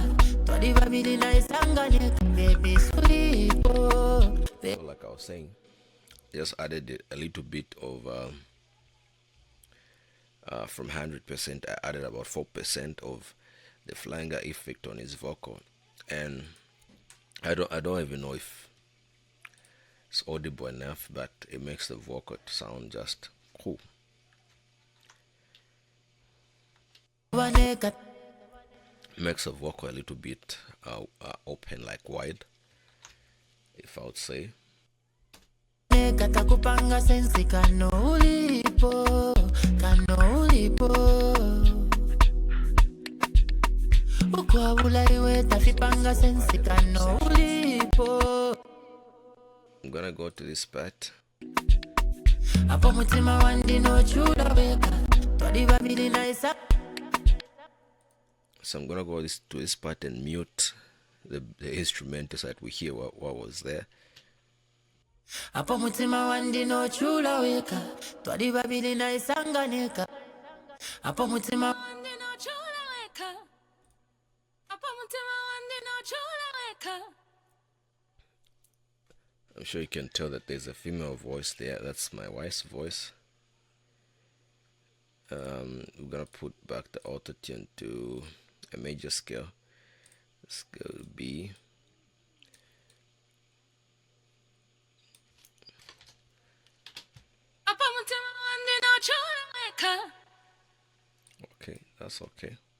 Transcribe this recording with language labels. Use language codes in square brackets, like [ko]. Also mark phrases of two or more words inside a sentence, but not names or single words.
[bem] Baby sulipo. [en] So like I was saying, just added a little bit of from 100%, I added about 4% of the flanger effect on his vocal, and I don't even know if it's audible enough, but it makes the vocal sound just cool. Makes the vocal a little bit open, like wide, if I would say. [bem] Katakupanga sensi kano ulipo. Tafipanga sensi kano ulipo. [en] I'm gonna go to this part. [bem] Apo mutima wandi no chula weka. [en] So I'm gonna go to this part and mute the instrumental so that we hear what was there. [bem] Apo mutima wandi no chula weka. Twadi babili na isanganeka. Apo mutima wandi no chula weka. Apo mutima wandi no chula weka. [en] I'm sure you can tell that there's a female voice there. That's my wife's voice. We're gonna put back the auto tune to a major scale. Scale B. Okay, that's okay.